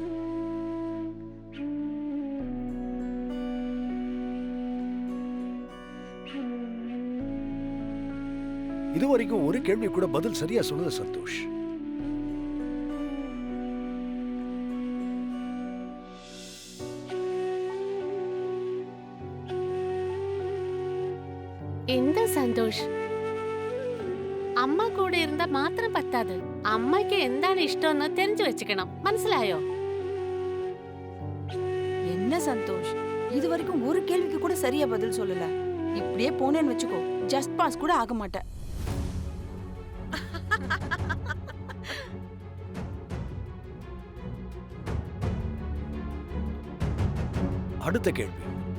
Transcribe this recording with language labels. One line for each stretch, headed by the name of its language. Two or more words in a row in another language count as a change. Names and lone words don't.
Tamil: இதுவரைக்கும் ஒரு கேள்வி கூட பதில் சரியா சொன்னது சந்தோஷ்.
Malayalam: இந்த சந்தோஷ் അമ്മ കൂടെ ഇരുന്ന മാത്രം പറ്റാതെ അമ്മയ്ക്ക് എന്താണ് ഇഷ്ടമെന്ന് தெரிஞ்சு വെച്ചിക്കണം. മനസ്സിലായോ?
Tamil: என்ன சந்தோஷ், இது வரைக்கும் ஒரு கேள்விக்கு கூட சரியா பதில் சொல்லல. இப்படியே போனேன்னு வச்சுக்கோ, ஜஸ்ட் பாஸ் கூட ஆக மாட்டேன். அடுத்த கேள்வி,